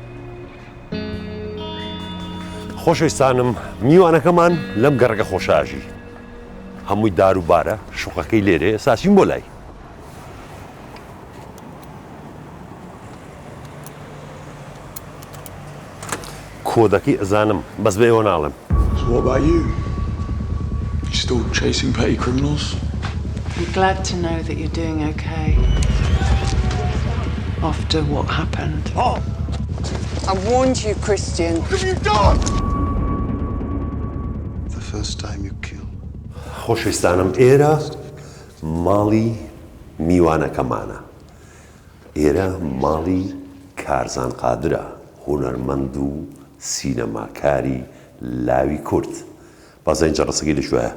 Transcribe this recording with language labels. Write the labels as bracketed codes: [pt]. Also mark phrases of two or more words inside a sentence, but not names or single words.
[ckb] خۆشەویستانم، میوانەکەمان لەم گەڕەکە خۆشاژی. هەمووی دار و بارە، شوقەکەی لێرێ. ئێستا چین بۆ لای. کۆدەکەی ئەزانم، بەس بە ئێوە ناڵێم. [en] So what about you? You still chasing petty criminals? I'm glad to know that you're doing okay. After what happened. Oh! I warned you, Christian. What have you done? The first time you killed. [ckb] خۆشەویستانم، ئێرە ماڵی میوانەکەمانە. ئێرە ماڵی کارزان قادرە، هونەرمەند و سینەماکاری لاوی کورد. بازە این جەڕەسەکەی لەکوێیە؟